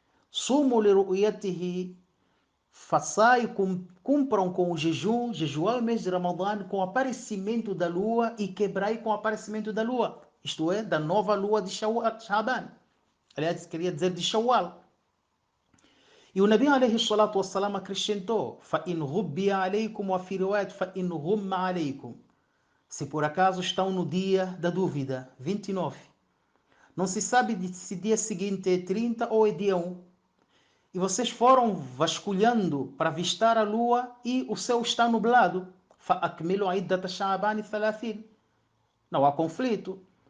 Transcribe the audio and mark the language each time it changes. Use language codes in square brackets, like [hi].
[ar] Sumu li ru'yatihi, [pt] façai, cumpram com o jejum, jejuai o mês de Ramadã com o aparecimento da lua e quebrai com o aparecimento da lua. Isto é, da nova lua de Shaban. Aliás, queria dizer de Shawwal. E o Nabi alayhi salatu wassalam acrescentou: [ar] فَإِنْ غُبِّيَ عَلَيْكُمْ وَفِي رِوَايَةٍ فَإِنْ غُمَّ عَلَيْكُمْ. [pt] Se por acaso estão no dia da dúvida, 29. Não se sabe se dia seguinte é 30 ou é dia 1. E vocês foram vasculhando para avistar a lua e o céu está nublado. [ar] فَأَكْمِلُوا عِدَّةَ شَعْبَانِ 30. [pt] Não há conflito.